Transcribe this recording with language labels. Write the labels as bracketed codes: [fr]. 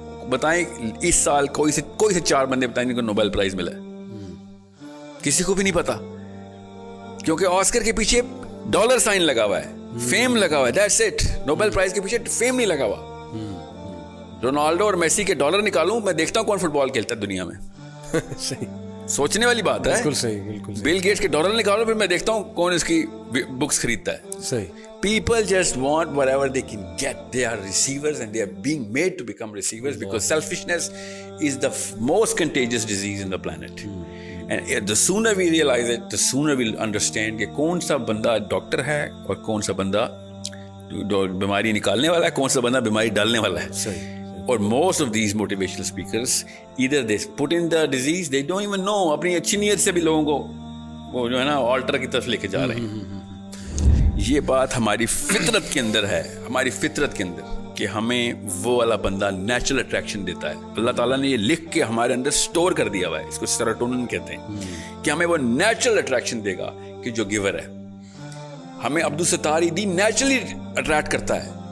[ur] بتائیں اس سال کوئی سے 4 بندے بتائیں جن کو نوبل پرائز ملا ہے؟ کسی کو بھی نہیں پتا، کیونکہ آسکر کے پیچھے ڈالر سائن لگا ہوا ہے، فیم لگا ہوا ہے. [en] That's it. [ur] نوبل پرائز کے پیچھے فیم نہیں لگا ہوا. رونالڈو اور میسی کے ڈالر نکالوں، میں دیکھتا ہوں کون فٹ بال کھیلتا ہے دنیا میں. صحیح، سوچنے والی بات ہے. بالکل صحیح، بالکل. بل گیٹس کے ڈالر نکالو، پھر میں دیکھتا ہوں کون اس کی بکس خریدتا ہے. صحیح. [en] People just want whatever they can get. They are receivers and they are being made to become receivers because selfishness is the most contagious disease in the planet. And the sooner we realize it, the sooner we'll understand [ur] کہ کون سا بندہ doctor ہے اور کون سا بندہ بیماری نکالنے والا ہے، کون سا بندہ بیماری ڈالنے والا ہے. صحیح. [en] اور most of these motivational speakers either they put in the disease, they don't even know. [ur] اپنی اچھی نیت سے بھی لوگوں کو وہ جو ہے نا آلٹر کی طرف لے کے جا رہے ہیں. یہ بات ہماری فطرت کے اندر ہے، ہماری فطرت کے اندر، کہ ہمیں وہ والا بندہ نیچرل اٹریکشن دیتا ہے. اللہ تعالیٰ نے یہ لکھ کے ہمارے اندر سٹور کر دیا ہوا ہے، اس کو سیروٹونن کہتے ہیں، کہ ہمیں وہ نیچرل اٹریکشن دے گا کہ جو گیور ہے. ہمیں عبدالستار ایدی نیچرلی اٹریکٹ کرتا ہے،